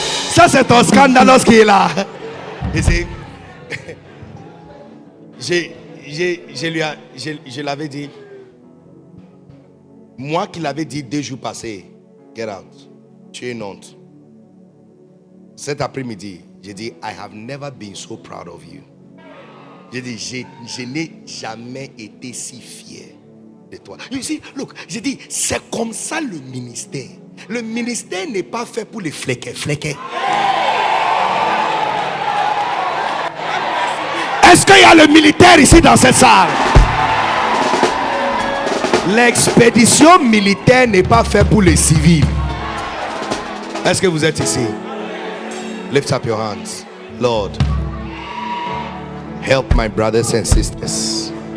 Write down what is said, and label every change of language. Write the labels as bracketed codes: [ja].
[fr] Ça c'est ton scandalos qui est là. Et c'est... Je l'avais dit. Moi qui l'avais dit 2 jours passés, [en] get out. [fr] Tu es une honte. Cet après-midi, j'ai dit, [en] I have never been so proud of you. [fr] J'ai dit, je n'ai jamais été si fier de toi. [en] You see, look, [fr] j'ai dit, c'est comme ça le ministère. Le ministère n'est pas fait pour les flequets. Est-ce qu'il y a le militaire ici dans cette salle? L'expédition militaire n'est pas faite pour les civils. Est-ce que vous êtes ici? [en] Lift up your hands. Lord, help my brothers and sisters.